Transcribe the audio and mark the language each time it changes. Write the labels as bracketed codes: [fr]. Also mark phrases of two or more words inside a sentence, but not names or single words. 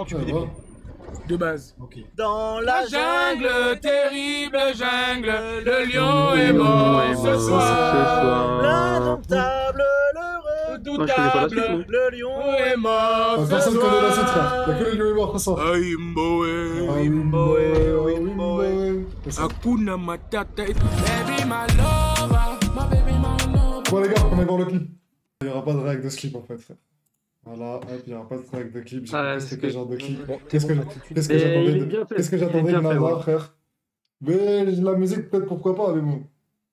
[fr] Mais normalement, tu peux des pieds. De base. Dans La jungle, terrible jungle, le lion est mort ce soir. L'indomptable, l'heureux, Redoutable, le lion est mort ce Personne connaît la suite, soir. frère. Y'a que le lion est mort, ça. [sw] Hakuna Matata, [en] baby my lover, my baby my lover. [fr] Bon les gars, on va voir le clip. Il n'y aura pas de règle de ce clip en fait, frère. Voilà, hop, il n'y aura pas de règle de clip. J'ai compris c'était quel genre de clip. Qu'est-ce que j'attendais de Nava, frère. Mais la musique, peut-être pourquoi pas, mais bon.